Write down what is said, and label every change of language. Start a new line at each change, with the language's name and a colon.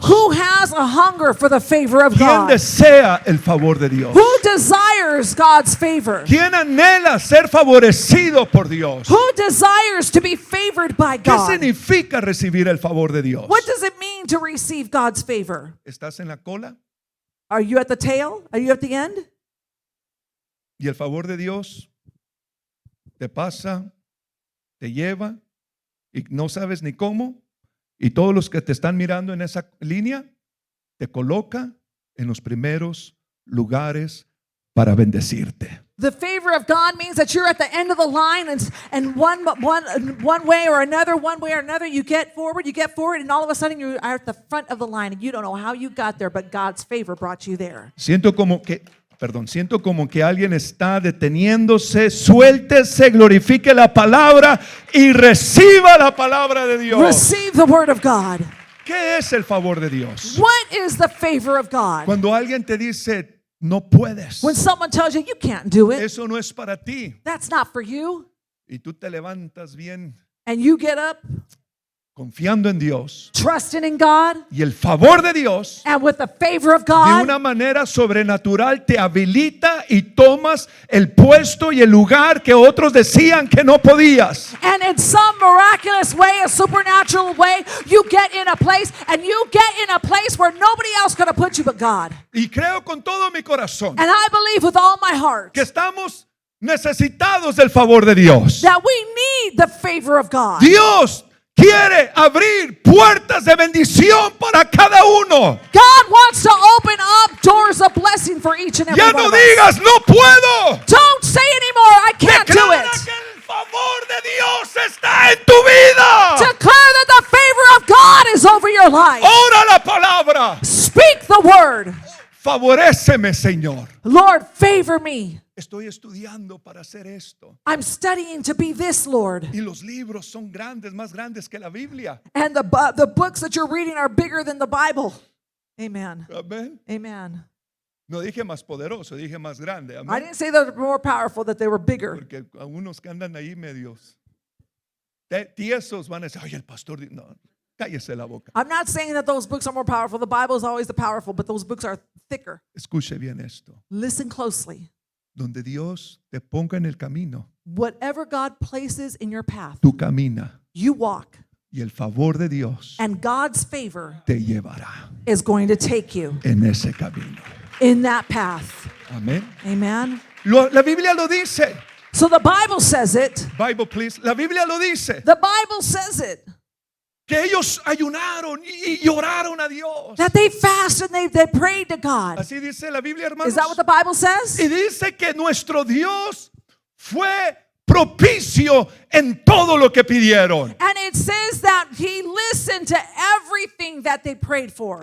English: who has a hunger for the favor of
Spanish: ¿Quién
English: God?
Spanish: desea el favor de Dios?
English: Who desires God's favor?
Spanish: ¿Quién anhela ser favorecido por Dios?
English: Who desires to be favored by
Spanish: ¿Qué
English: God?
Spanish: significa recibir el favor de Dios?
English: What does it mean to receive God's favor?
Spanish: ¿Estás en la cola?
English: Are you at the tail? Are you at the end?
Spanish: Y el favor de Dios te pasa, te lleva y no sabes ni cómo. Y todos los que te están mirando en esa línea te coloca en los primeros lugares para bendecirte.
English: The favor of God means that you're at the end of the line, and one way or another, you get forward, and all of a sudden you are at the front of the line, and you don't know how you got there, but God's favor brought you there.
Spanish: Siento como que Perdón, siento como que alguien está deteniéndose. Suéltese, glorifique la palabra y reciba la palabra de Dios.
English: Receive the word of God.
Spanish: ¿Qué es el favor de Dios?
English: What is the favor of God?
Spanish: Cuando alguien te dice, no puedes,
English: When someone tells you can't do it,
Spanish: eso no es para ti,
English: that's not for you,
Spanish: y tú te levantas bien
English: and you get up
Spanish: confiando en Dios
English: trusting in God,
Spanish: y el favor de Dios
English: and with the favor of
Spanish: de
English: God,
Spanish: una manera sobrenatural te habilita y tomas el puesto y el lugar que otros decían que no podías.
English: and in some miraculous way, a supernatural way, you get in a place, and you get in a place where nobody else could have put you but God.
Spanish: Y creo con todo mi corazón
English: And I believe with all my heart
Spanish: que estamos necesitados del favor de Dios.
English: that we need the favor of God.
Spanish: Dios quiere abrir puertas de bendición para cada uno.
English: God wants to open up doors of blessing for each and every
Spanish: Ya
English: one
Spanish: no
English: of us.
Spanish: digas, no puedo.
English: Don't say anymore, I can't do
Spanish: Declara
English: it.
Spanish: que el favor de Dios está en tu vida.
English: Declare that the favor of God is over your life.
Spanish: Ora la palabra.
English: Speak the word.
Spanish: Favoréceme, Señor.
English: Lord, favor me.
Spanish: Estoy estudiando para hacer esto.
English: I'm studying to be this, Lord.
Spanish: Y los libros son grandes, más grandes que la Biblia.
English: And the books that you're reading are bigger than the Bible. Amen.
Spanish: Amén.
English: Amen.
Spanish: No dije más poderoso, dije más grande.
English: I
Spanish: Amén.
English: didn't say they're more powerful, that they were bigger.
Spanish: Porque a unos que andan ahí medios tiesos van a decir, ay, el pastor. No, cállese la boca.
English: I'm not saying that those books are more powerful. The Bible is always the powerful, but those books are thicker.
Spanish: Escuche bien esto.
English: Listen closely.
Spanish: Donde Dios te ponga en el camino,
English: Whatever God places in your path,
Spanish: tú camina
English: you walk,
Spanish: y el favor de Dios
English: and God's favor
Spanish: te llevará
English: is going to take you
Spanish: en ese camino.
English: in that path.
Spanish: Amén.
English: Amen.
Spanish: La Biblia lo dice.
English: So the Bible says it. Bible, please.
Spanish: La Biblia lo dice.
English: The Bible says it.
Spanish: Que ellos ayunaron y oraron a Dios.
English: That they fasted and they prayed to God.
Spanish: Así dice la Biblia, hermanos.
English: Is that what the Bible says?
Spanish: Y dice que nuestro Dios fue propicio en todo lo que pidieron.
English: And it says that he listened to everything that they prayed for.